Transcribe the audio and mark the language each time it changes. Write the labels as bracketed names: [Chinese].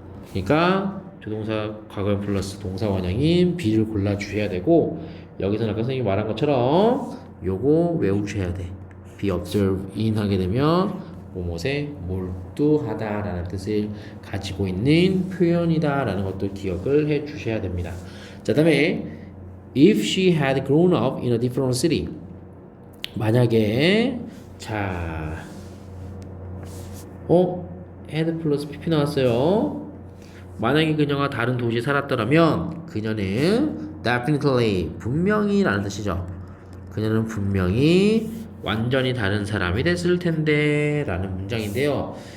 [Korean] 그러니까 조동사 과거형 플러스 동사 원형인 B를 골라주셔야 되고, 여기서는 아까 선생님이 말한 것처럼 요거 외우셔야 돼. [English] be observe in [Korean] 하게 되면 뭐뭐에 몰두하다 라는 뜻을 가지고 있는 표현이다 라는 것도 기억을 해 주셔야 됩니다. 자, 다음에 [English] if she had grown up in a different city. [Korean] 만약에 자 had 플러스 pp 나왔어요. 만약에 그녀가 다른 도시에 살았더라면 그녀는 definitely 분명히 라는 뜻이죠. 그녀는 분명히 완전히 다른 사람이 됐을 텐데 라는 문장인데요.